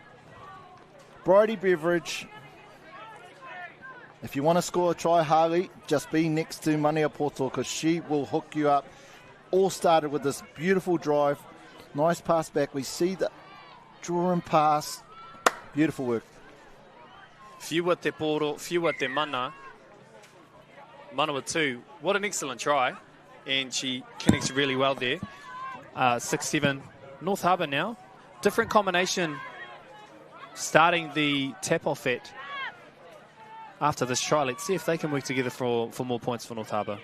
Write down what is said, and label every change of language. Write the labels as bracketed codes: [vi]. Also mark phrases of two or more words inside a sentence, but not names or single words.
[en] Bridie Beveridge. If you want to score a try, Harley, just be next to Manawatū, because she will hook you up. All started with this beautiful drive. Nice pass back. We see the draw and pass. Beautiful work. [mi] Whiua te poro, whiua te mana. [en] Manawatū, what an excellent try. And she connects really well there. 6-7. North Harbour now. Different combination starting the tap-off at after this try. Let's see if they can work together for more points for North Harbour.